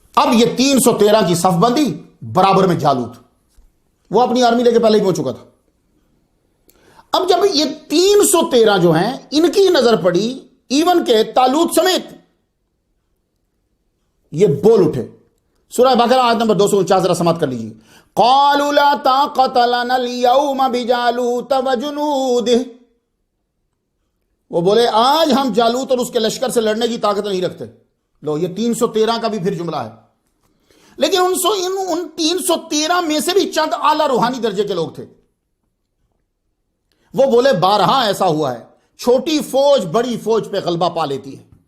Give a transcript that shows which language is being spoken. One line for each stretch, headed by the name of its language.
Urdu: اب یہ 313 کی صف بندی برابر میں جالوت, وہ اپنی آرمی لے کے پہلے ہی پہنچ چکا تھا. اب جب یہ 313 جو ہیں ان کی نظر پڑی, ایون کہ طالوت سمیت, یہ بول اٹھے. سورہ بقرہ آیت نمبر 249 ذرا سماعت کر لیجیے.
Arabic: قالوا لا طاقت لنا اليوم بجالوت وجنوده.
Urdu: وہ بولے آج ہم جالوت اور اس کے لشکر سے لڑنے کی طاقت نہیں رکھتے. لو یہ 313 کا بھی پھر جملہ ہے, لیکن ان 313 میں سے بھی چند اعلیٰ روحانی درجے کے لوگ تھے. وہ بولے بارہا ایسا ہوا ہے, چھوٹی فوج بڑی فوج پہ غلبہ پا لیتی ہے.